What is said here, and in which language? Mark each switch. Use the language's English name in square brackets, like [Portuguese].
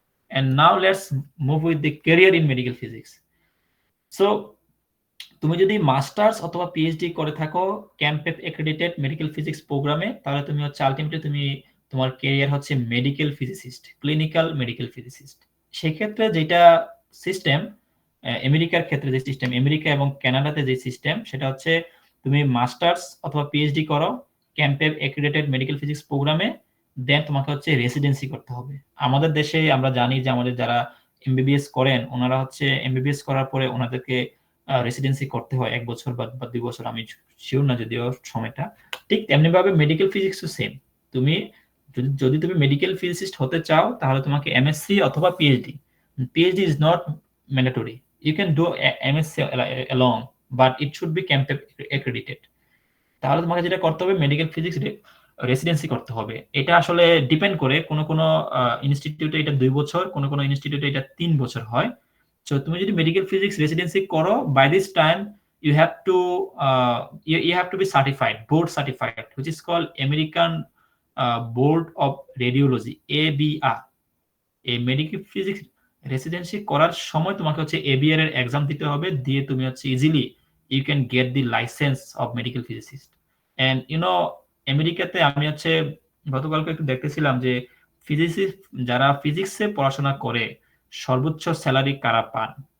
[English] And now let's move with the career in medical physics. [Bangla] So তুমি যদি masters অথবা PhD করে থাকো ক্যাম্পেপ অ্যাক্রেডিটেড মেডিকেল ফিজিক্স প্রোগ্রামে, তাহলে তুমি হচ্ছে আলটিমেটলি তুমি তোমার ক্যারিয়ার হচ্ছে medical physicist, clinical medical physicist. সেক্ষেত্রে যেটা সিস্টেম আমেরিকার ক্ষেত্রে যে সিস্টেম, আমেরিকা এবং কানাডাতে যে সিস্টেম, সেটা হচ্ছে তুমি মাস্টার্স অথবা পিএইচডি করো ক্যাম্পেপ অ্যাক্রেডিটেড মেডিকেল ফিজিক্স প্রোগ্রামে, দেন তোমাকে হচ্ছে রেসিডেন্সি করতে হবে। আমাদের দেশে আমরা জানি যে আমাদের যারা এমবিবিএস করেন, ওনারা হচ্ছে এমবিবিএস করার পরে ওনাদেরকে রেসিডেন্সি করতে হয় 1 বছর বা 2 বছর, আমি শিওর না যদিও সময়টা। ঠিক তেমনি ভাবে মেডিকেল ফিজিক্সও সেম। তুমি যদি তুমি মেডিকেল ফিজিসিস্ট হতে চাও, তাহলে তোমাকে এমএসসি অথবা PhD, [English] PhD is not mandatory, you can do MSc along, but it should be campus accredited. [Bangla] তাহলে তোমাকে যেটা করতে হবে, মেডিকেল ফিজিক্স রেসিডেন্সি করতে হবে। এটা আসলে ডিপেন্ড করে, কোন কোন ইনস্টিটিউটে এটা 2 বছর, কোন কোন ইনস্টিটিউটে এটা 3 বছর হয়। [English] So [Bangla] তুমি যদি মেডিকেল ফিজিক্স রেসিডেন্সি করো, [English] by this time you have to you have to be certified, board certified, which is called American Board of Radiology, ABR। [Bangla] এই মেডিকেল ফিজিক্স রেসিডেন্সি করার সময় তোমাকে হচ্ছে ABR এর এক্সাম দিতে হবে, দিয়ে তুমি হচ্ছে easily [English] you can get the license of medical physicist। And you know, [Bangla] আমেরিকাতে আমি হচ্ছে গতকালকে একটু দেখতেছিলাম যে ফিজিসিস্ট যারা ফিজিক্সে পড়াশোনা করে সর্বোচ্চ স্যালারি কারা পান।